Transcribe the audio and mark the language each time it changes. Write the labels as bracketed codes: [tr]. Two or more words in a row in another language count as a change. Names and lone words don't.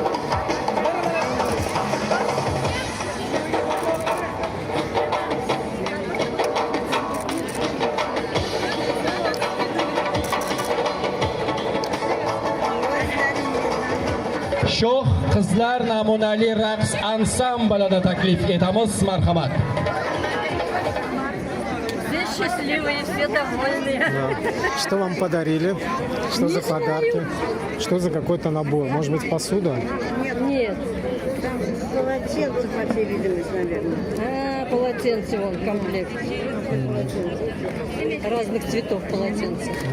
[uz] Shoh qizlar namunali raqs ansamblini taklif etamiz. Marhamat. [ru] Все счастливые, все довольные. Что вам подарили? Что за подарки? Что за какой-то набор? Может быть, посуда? Нет. Полотенце, по всей видимости, наверное. Полотенце вон, комплект. Разных цветов полотенца.